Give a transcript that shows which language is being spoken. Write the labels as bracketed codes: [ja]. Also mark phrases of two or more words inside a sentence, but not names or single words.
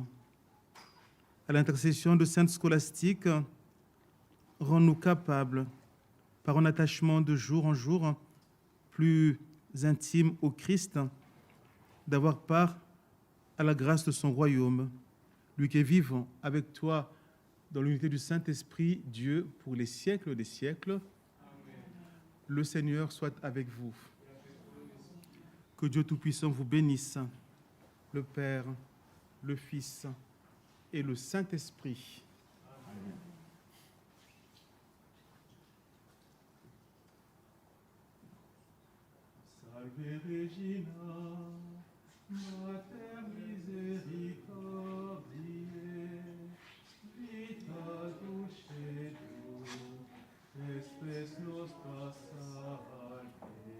[fr] À l'intercession de Sainte Scolastique, rends-nous capables, par un attachement de jour en jour plus intime au Christ, d'avoir part à la grâce de son royaume, lui qui est vivant avec toi dans l'unité du Saint-Esprit, Dieu, pour les siècles des siècles. Amen. Le Seigneur soit avec vous. Que Dieu Tout-Puissant vous bénisse, le Père, le Fils et le Saint-Esprit. Amen. [la] Salve Regina, Mater Misericordiae, vita dulcedo, espes nostra salve.